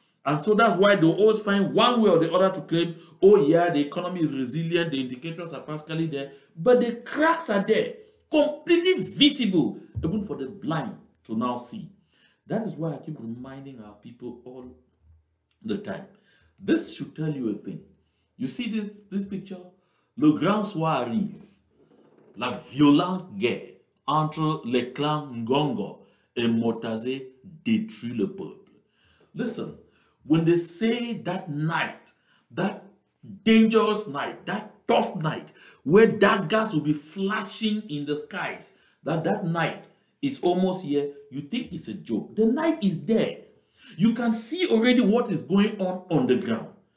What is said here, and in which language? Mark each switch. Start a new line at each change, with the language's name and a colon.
English: And so that's why they'll always find one way or the other to claim, oh yeah, the economy is resilient, the indicators are practically there, but the cracks are there, completely visible, even for the blind to now see. That is why I keep reminding our people all the time. This should tell you a thing. You see this picture?
French: Le grand soir arrive. La violente guerre entre les clans Ngongo et Motazé détruit le peuple.
English: Listen, when they say that night, that dangerous night, that tough night, where daggers will be flashing in the skies, that night is almost here, you think it's a joke. The night is there. You can see already what is going on the ground.